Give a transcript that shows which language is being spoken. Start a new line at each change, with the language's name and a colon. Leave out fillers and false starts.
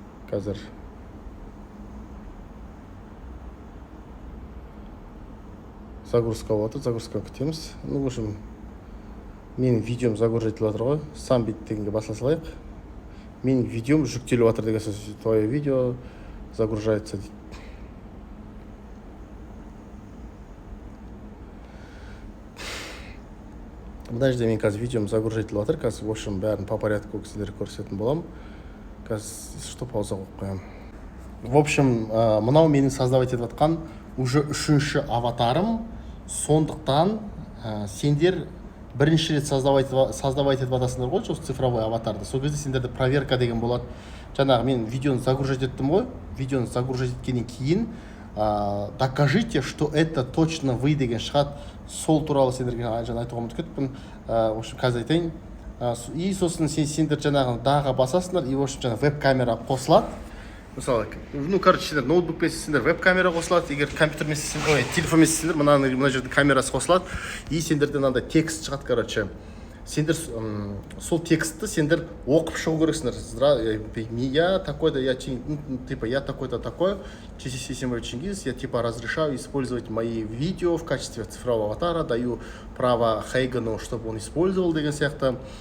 Kazakh: Қазір загрузка болады, загрузка күтеміз. В общем, менің видеом загружать етіп жатыр ғой. Сам бит дегенге баса салайық. Менің видеом жүктеліп жатыр деген сөз.
Russian: Твое видео загружается
Kazakh: дейді. Мына жерде мен қазір видеом загружать етіп жатыр. Қазір в общем бәрін по порядку сіздерге көрсететін боламын. Что пауза қойып қоямын. В общем, мынау менің создавать етіп жатқан уже үшінші аватарым. Сондықтан сендер бірінші рет создавать етіп жатасыңдар ғой, осы цифровой аватарды. Сол кезде сендерде проверка деген болады. Жаңағы мен видеоны загружать еттім ғой. Видеоны загружать еткеннен кейін
Russian: докажите, что это точно вы
Kazakh: деген шығады. Сол туралы сендерге жаңа айтуға ұмытып кеттім. В общем, қазір айтайын. И сосын сендер жаңағы даға басасыңдар, и в общем жаңағы веб-камера қосылады. Мысалы, короче, сендер ноутбукпен сендер веб-камера қосылады, егер компьютермен сендер, телефонмен сендер, мына жерде камерасы қосылады, и сендерде мынандай текст шығады, короче. Сендер сол текстті сендер оқып шығу керексіңдер.
Russian: Я такой-то, я такой-то такой, Чисисимович Чингиз, я типа разрешаю использовать мои видео в качестве цифрового аватара, даю право Хейгану, чтобы он использовал
Kazakh: деген сияқты.